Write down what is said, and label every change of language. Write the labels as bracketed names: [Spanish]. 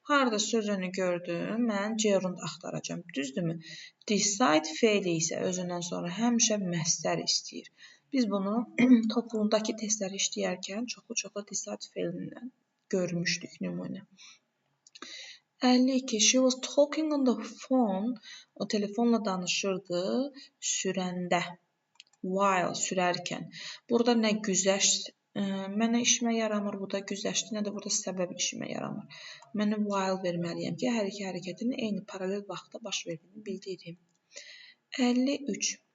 [Azerbaijani] Harada söz önü gördüm, mən gerund axtaracağım. Düzdürmü? Decide feili isə özündən sonra həmişə məsdər istəyir. Biz bunu toplumdakı testləri işləyərkən çoxlu decide feilindən görmüşdük nümunə. 52. [English] She was talking on the phone. [Azerbaijani] O telefonla danışırdı sürəndə. While sürərkən. Burada nə güzəşt mənə işimə yaramır, bu da güzəştdir, nə də burada səbəb işimə yaramır. Mənə while verməliyəm ki, hər iki hərəkətin eyni paralel vaxtda baş verdiyini bildirim. 53.